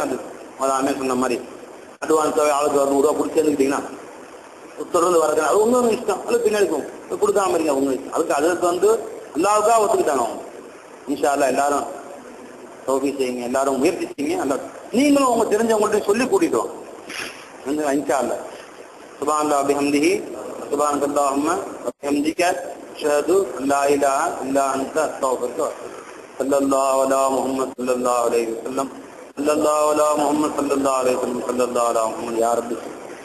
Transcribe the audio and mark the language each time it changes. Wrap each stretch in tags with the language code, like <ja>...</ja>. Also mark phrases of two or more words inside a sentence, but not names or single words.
<ta>அது அதாமே சொன்ன மாதிரி அட்வான்ஸாவே ஆளுக்கு 100 ரூபா பிடிச்சி சேர்ந்துக்கிட்டீங்கன்னா தொடர்ந்து வரது அது உங்க இஷ்டம். அது பின்னாடி கொடுக்காம இருங்க உங்க இஷ்டம். அதுக்கு அல்லாவுக்காக ஒத்துக்கிட்டாங்க அவங்க.</ta> <ar>إن شاء الله</ar> <ta>எல்லாரும் தௌஃபீக் செய்யுங்க. எல்லாரும் முயற்சி செய்யுங்க. அல்ல நீங்களும் உங்க தெரிஞ்சவங்கள்ட்ட சொல்லி கூட்டிட்டு வாங்க.</ta> <ar>إن شاء الله. سبحان الله بحمده سبحانك اللهم وبحمدك اشهد ان لا اله الا انت استغفرك. صلى الله على محمد صلى الله عليه وسلم. صلى الله على محمد صلى الله عليه وسلم. صلى الله على محمد يا رب.</ar>